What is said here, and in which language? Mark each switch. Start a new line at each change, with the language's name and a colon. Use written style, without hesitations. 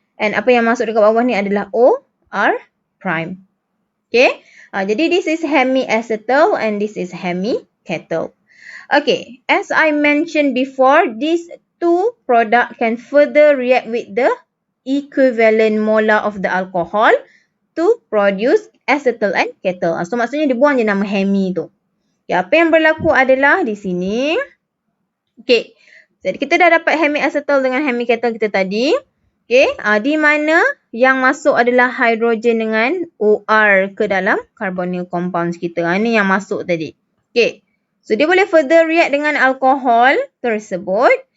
Malay: And apa yang masuk dekat bawah ni adalah O, R, prime.
English: Okay, jadi this is hemiacetal and this is hemiketal. Okay, as I mentioned before, these 2 products can further react with the equivalent molar of the alcohol to produce acetal and ketal.
Malay: So, maksudnya dia buang je nama hemi tu. Okay, apa yang berlaku adalah di sini. Okay, jadi kita dah dapat hemiacetal dengan hemiketal kita tadi. Okay, di mana yang masuk adalah hidrogen dengan OR ke dalam carbonyl compounds kita. Ini yang masuk tadi. Okay, so dia boleh further react dengan alkohol tersebut.